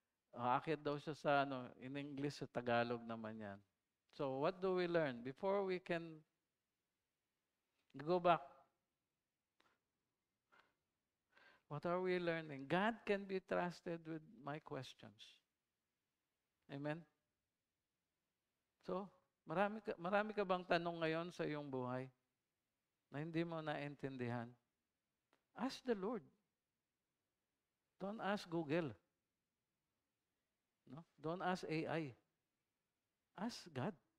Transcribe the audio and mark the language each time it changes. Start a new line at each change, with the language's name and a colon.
Filipino: Aakit daw siya sa in English, sa Tagalog naman yan.
English: So what do we learn? Before we can go back, what are we learning? God can be trusted with my questions. Amen?
Filipino: So, marami ka bang tanong ngayon sa iyong buhay na hindi mo naintindihan?
English: Ask the Lord. Don't ask Google. No? Don't ask AI. Ask God.